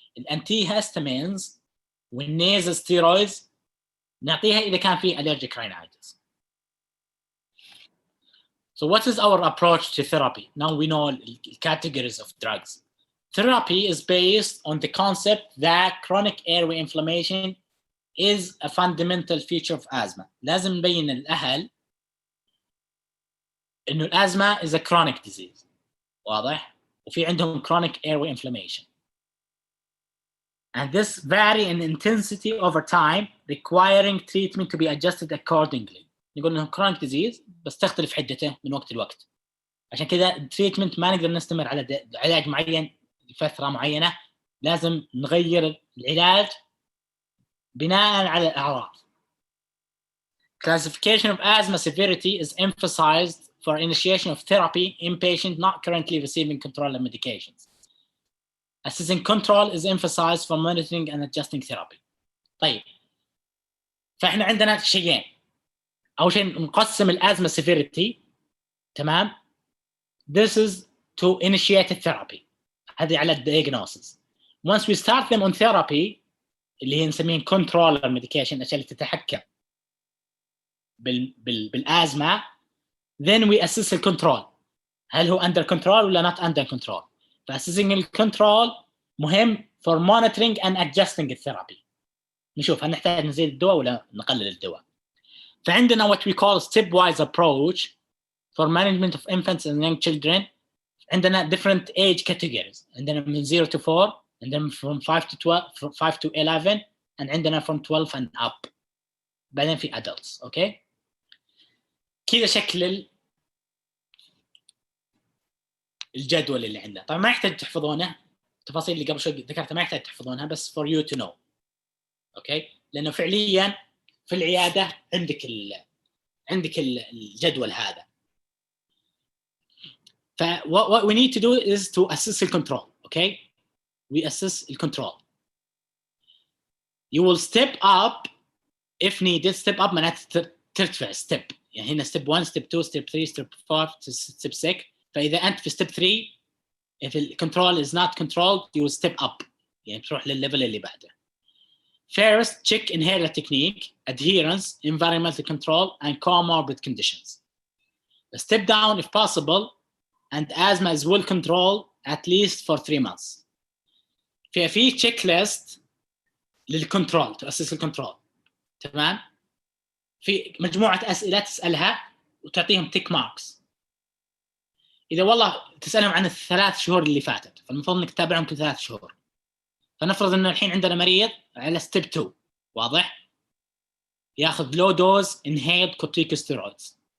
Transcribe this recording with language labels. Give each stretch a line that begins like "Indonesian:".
English: Antihistamines والnasal steroids
Arabic: نعطيها إذا كان في
English: allergic rhinitis. So what is our approach to therapy? Now we know the categories of drugs. Therapy is based on the concept that chronic airway inflammation is a fundamental feature of asthma.
Arabic: لازم نبين الأهل إنه الأزمة
English: is a chronic disease.
Arabic: واضح؟ وفي عندهم
English: chronic airway inflammation. And this vary in intensity over time, requiring treatment to be adjusted accordingly.
Arabic: نقول إنه chronic disease بس تختلف حدته من وقت لوقت. عشان كذا التريتمنت ما نقدر نستمر على علاج معين لفترة معينة، لازم نغير العلاج بناء على الأعراض.
English: Classification of asthma severity is emphasized for initiation of therapy in patients not currently receiving control of medications. Assessing control is emphasized for monitoring and adjusting therapy.
Arabic: طيب فإحنا عندنا شيئين. أول شيء نقسم الأزمة severity. تمام.
English: This is to initiate a therapy.
Arabic: هذه على diagnosis.
English: Once we start them on therapy
Arabic: اللي هي نسميه
English: controller medication
Arabic: الأشياء اللي تتحكم بالأزمة,
English: then we assess the control.
Arabic: هل هو
English: under control
Arabic: ولا
English: not under control. فassessing الكنترول مهم for monitoring and adjusting الثيرابي.
Arabic: نشوف هل نحتاج نزيد الدواء ولا نقلل الدواء. فعندنا
English: what we call stepwise approach for management of infants and young children. عندنا different age categories.
Arabic: عندنا من
English: 0 to 4, and then from 5 to 12, from 5 to 11, and عندنا from 12 and up.
Arabic: بعدين في adults, okay? كذا شكل الجدول اللي عندنا. طبعا ما يحتاج تحفظونه، التفاصيل اللي قبل شوي ذكرتها ما يحتاج تحفظونها، بس
English: for you to know.
Arabic: اوكي؟ لانه فعليا في العياده عندك الجدول هذا.
English: ف what we need to do is to assess the control. Okay? We assess the control. You will step up if needed. Step up
Arabic: معناته ترتفع
English: step.
Arabic: يعني هنا
English: step 1, step 2, step 3, step 4, step 6.
Arabic: فإذا أنت في
English: step 3 if the control is not controlled you will step up.
Arabic: يعني تروح للليفل اللي بعده.
English: First, check inhaler technique, adherence, environmental control, and comorbid conditions. Step down if possible, and asthma is well controlled at least for 3 months. في checklist للcontrol to assess the control.
Arabic: تمام؟ في مجموعه اسئله تسالها وتعطيهم تيك ماركس. اذا والله تسالهم عن الثلاث شهور اللي فاتت، فالمفروض انك تتابعهم كل 3 شهور. فنفرض انه الحين عندنا مريض على ستيب 2، واضح؟ ياخذ لو دوز انهيلد كورتيكوستيرويدز.